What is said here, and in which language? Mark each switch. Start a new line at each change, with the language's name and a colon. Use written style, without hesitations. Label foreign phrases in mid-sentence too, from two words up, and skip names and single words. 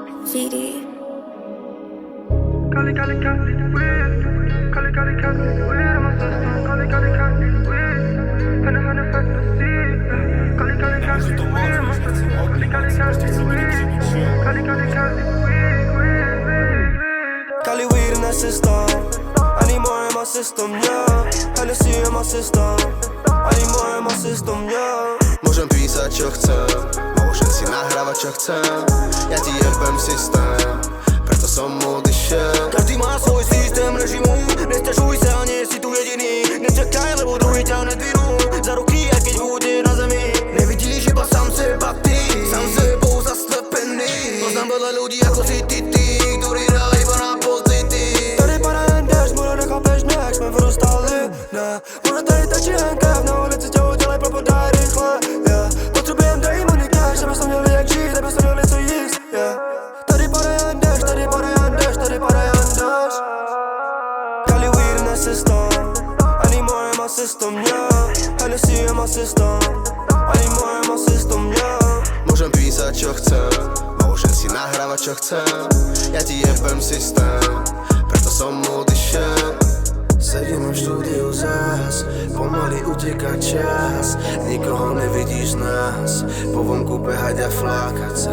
English: GD. Cali, Cali, Cali, weird. Cali, Cali, Cali, weird. My system. Cali, Cali, Cali, weird. Hana fantasy. Cali, Cali, Cali, weird. My system. Cali, Cali, Cali, weird. Cali, Cali, Cali, weird. Cali weed in that system. I need more in my system, yeah. Hennessy in my system. I need more in my system, yeah.
Slovak: Môžem písať čo chcem, môžem si nahrávať čo chcem. Ja ti jebem systém, preto som odišiel. Každý má svoj systém režimu. Nestažuj sa, nie si tu jediný. Nečakaj, lebo druhý ťa nedvinú za ruky, aj keď bude na zemi. Nevidíš iba sám seba ty, sám sebou zaslepený. Poznám veľa ľudí ako si ty, ktorí hrajú iba na pocity.
Czech: Tady parajem déšť, možno nechápeš mě, jak jsme vyrostali, ne. Možno tady tečí jen krev, na ulici tě udělej, propodaj rychle, yeah. Potřebujem démony cash, aby jsme měli jak žít, aby jsme měli co jíst, yeah. Tady parajem déšť, tady parajem déšť, tady parajem déšť.
English: Cali weed in that system, I need more in my system, yeah. Hennessy in my system, I need more in my system, yeah.
Slovak: Môžem písať čo chcem, môžem si nahrávať čo chcem. Ja ti jebem systém, preto som odišiel. Sedíme v štúdiu zás, pomaly uteká čas. Nikoho nevidíš z nás, po vonku behať a flákať sa.